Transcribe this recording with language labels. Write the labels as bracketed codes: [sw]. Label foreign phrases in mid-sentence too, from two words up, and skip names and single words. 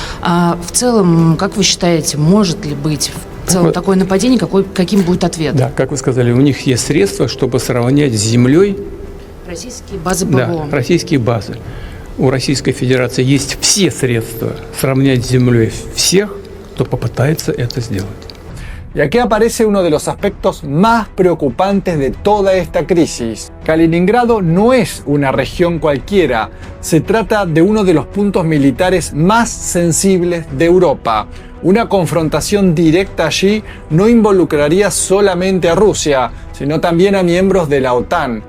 [ru] В целом, как вы считаете, может ли быть в целом такое нападение, каким будет ответ? Да, как вы сказали, у них есть средства, чтобы сравнять с землей российские базы ПВО. Да, российские базы. У Российской Федерации есть все средства сравнять с землей всех, кто попытается это сделать. [es] Y aquí aparece uno de los aspectos más preocupantes de toda esta crisis. Kaliningrado no es una región cualquiera, se trata de uno de los puntos militares más sensibles de Europa. Una confrontación directa allí no involucraría solamente a Rusia, sino también a miembros de la OTAN.